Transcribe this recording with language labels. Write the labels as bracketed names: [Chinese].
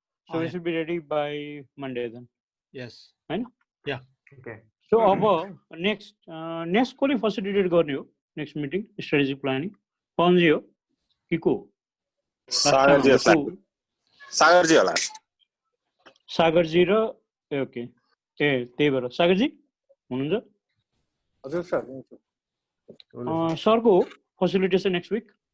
[English] So we should be ready by Monday then. Yes. Right? Yeah. Okay. [Nepali] So next को facilitate गर्ने हो next meeting strategic planning कौन जी हो किको? सागर जी होला। सागर जी र okay त्यही भएर सागर जी हुनुहुन्छ? हजुर सर हुनुहुन्छ। सरको facilitation next week.